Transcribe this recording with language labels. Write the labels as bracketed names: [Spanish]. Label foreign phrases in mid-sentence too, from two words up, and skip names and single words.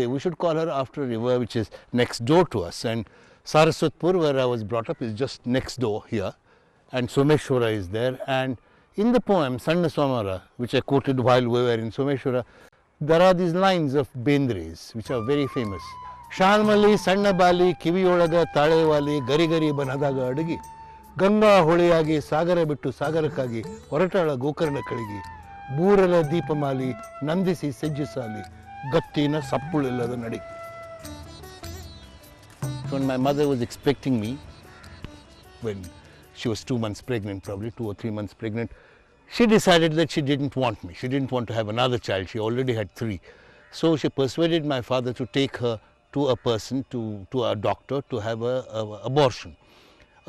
[English] We should call her after a river which is next door to us. And Saraswatpur, where I was brought up, is just next door here. And Someshwara is there. And in the poem, Sanna Swamara, which I quoted while we were in Someshwara, there are these lines of Bendre's which are very famous. [Kannada] ಶಾಲ್ಮಲಿ, ಸಣ್ಣ ಬಾಲಿ, ಕಿವಿಯೊಳಗ, ತಲೆವಾಲಿ, ಗರಿ ಗರಿ ಬನದಾಗ ಅಡಗಿ. ಗಂಗಾ ಹೊಳೆಯಾಗಿ ಸಾಗರ ಬಿಟ್ಟು ಸಾಗರಕ್ಕಾಗಿ ಹೊರಟಾಳ ಗೋಕರ್ಣ ಕಳಿಗಿ ಬೂರಲ ದೀಪಮಾಲಿ ನಂದಿಸಿ ಸಜ್ಜಿಸಾಲಿ ಗತ್ತಿನ ಸಪ್ಪುಳಿಲ್ಲದ ನಡಿ. [English] When my mother was expecting me, when she was 2 months pregnant, probably 2 or 3 months pregnant, she decided that she didn't want me. She didn't want to have another child. She already had 3. So she persuaded my father to take her to a person, to a doctor, to have an abortion.